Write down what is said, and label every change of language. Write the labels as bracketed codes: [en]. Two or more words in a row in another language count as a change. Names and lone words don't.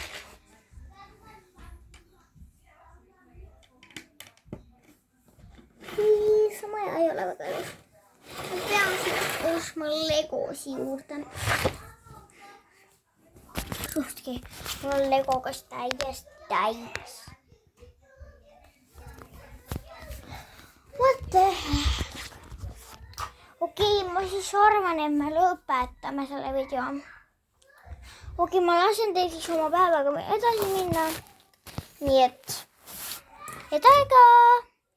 [et] See maja ei ole väga ilus. Ma pean siia ostma legosi juurde. Suhtki, mul on legogas täiesti täis. [en] What the heck? [et] Okei, ma siis arvan, et me lõpetame selle video. Okei, ma lasen teil siis oma päevaga edasi minna. Nii et, head aega!